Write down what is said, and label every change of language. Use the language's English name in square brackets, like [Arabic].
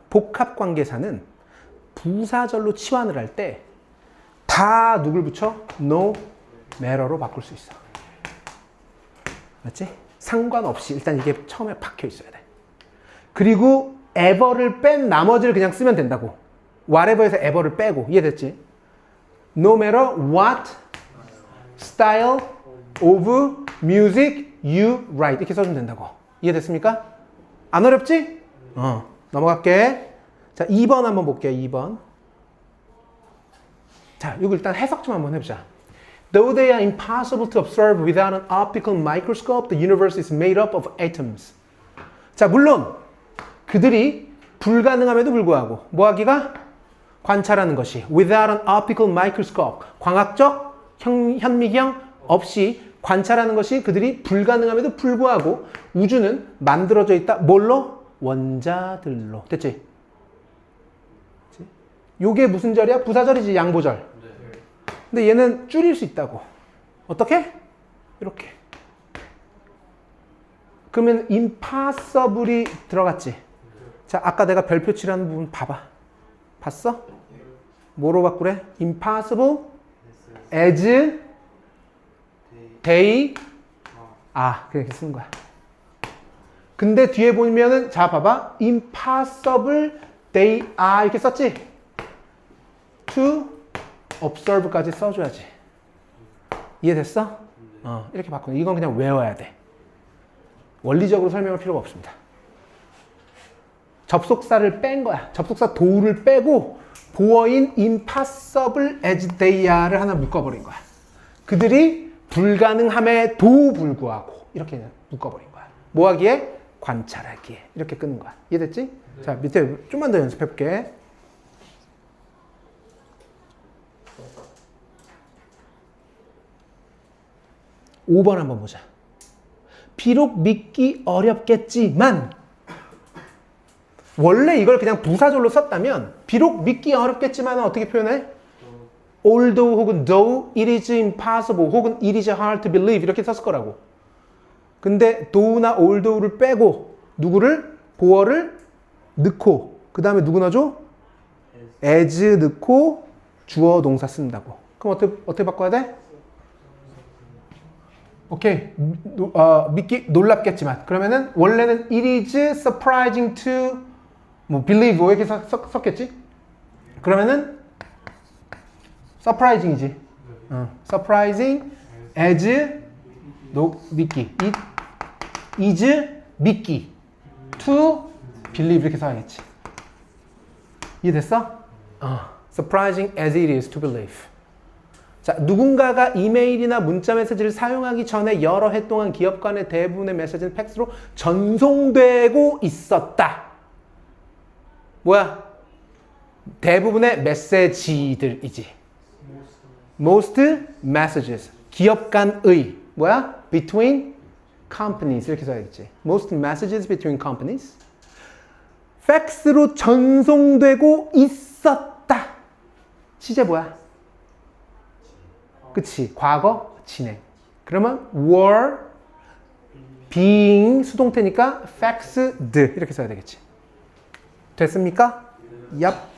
[Korean] 복합관계사는 부사절로 치환을 할 때 다 누굴 붙여? [English] no matter [Korean] 로 바꿀 수 있어. 맞지? 상관없이 일단 이게 처음에 박혀 있어야 돼. 그리고 ever를 뺀 나머지를 그냥 쓰면 된다고. whatever에서 ever를 빼고. 이해됐지? [English] No matter what style of music you write. [Korean] 이렇게 써주면 된다고. 이해됐습니까? 안 어렵지? 넘어갈게. 자, 2번 한번 볼게요. 2번. 자, 이거 일단 해석 좀 한번 해보자. [English] Though they are impossible to observe without an optical microscope, the universe is made up of atoms. [Korean] 자, 물론 그들이 불가능함에도 불구하고 뭐 하기가? 관찰하는 것이 [English] without an optical microscope, [Korean] 광학적 현미경 없이 관찰하는 것이 그들이 불가능함에도 불구하고 우주는 만들어져 있다. 뭘로? 원자들로. 됐지? 요게 무슨 절이야? 부사절이지, 양보절. 근데 얘는 줄일 수 있다고. 어떻게? 이렇게. 그러면 impossible이 들어갔지. 자, 아까 내가 별표 칠하는 부분 봐봐. 봤어? 뭐로 바꾸래? [English] impossible as they [Korean] 그렇게 쓰는 거야. 근데 뒤에 보면은 자 봐봐. [English] impossible they are [Korean] 이렇게 썼지? [English] to observe [Korean] 까지 써줘야지. 이해됐어? 이렇게 바꾸는. 이건 그냥 외워야 돼. 원리적으로 설명할 필요가 없습니다. 접속사를 뺀 거야. 접속사 do를 빼고 보어인 [English] impossible as they are [Korean] 를 하나 묶어버린 거야. 그들이 불가능함에도 불구하고 이렇게 그냥 묶어버린 거야. 뭐 하기에? 관찰하기에. 이렇게 끊는 거야. 이해됐지? 자, 밑에 좀만 더 연습해볼게. (5번) 한번 보자. 비록 믿기 어렵겠지만, 원래 이걸 그냥 부사절로 썼다면 비록 믿기 어렵겠지만 어떻게 표현해? [English] although 혹은 though it is impossible 혹은 it is hard to believe [Korean] 이렇게 썼을 거라고. 근데 though나 although를 빼고 누구를? 보어를 넣고 그 다음에 누구 넣어줘? as 넣고 주어 동사 쓴다고. 그럼 어떻게 바꿔야 돼? 오케이. 믿기 놀랍겠지만 그러면은 원래는 [English] it is surprising to [Korean] 뭐 believe 이렇게 썼겠지? 그러면은 surprising이지. [English] surprising as [Korean] 믿기. [English] it is 믿기 to believe [Korean] 이렇게 써야겠지. 이해됐어? [English] surprising as it is to believe. [Korean] 자, 누군가가 이메일이나 문자 메시지를 사용하기 전에 여러 해 동안 기업 간의 대부분의 메시지는 팩스로 전송되고 있었다. 뭐야? 대부분의 메시지들이지. [English] Most messages. [Korean] 기업 간의. 뭐야? [English] Between companies. [Korean] 이렇게 써야겠지. [English] Most messages between companies. [Korean] 팩스로 전송되고 있었다. 시제 뭐야? 그치. 과거 진행. 그러면 [English] were being [Korean] 수동태니까 faxed 이렇게 써야 되겠지. 됐습니까? 얍.